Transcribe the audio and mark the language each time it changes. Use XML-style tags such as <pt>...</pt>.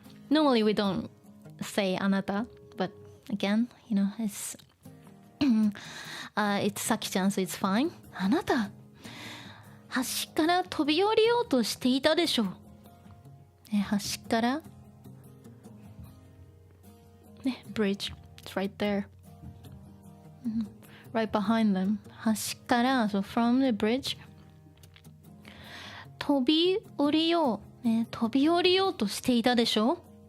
<en>Normally we don't say あなた, but again, you know, it's Saki-chan, so it's fine.</en> <ja>あなた、橋から飛び降りようとしていたでしょ。</ja> <en>ね、橋から、ね、bridge, it's right there. Right behind them.</en> <ja>橋から、</ja> <en>so from the bridge.</en> <ja>飛び降りよう、ね、飛び降りようとしていたでしょ。</ja>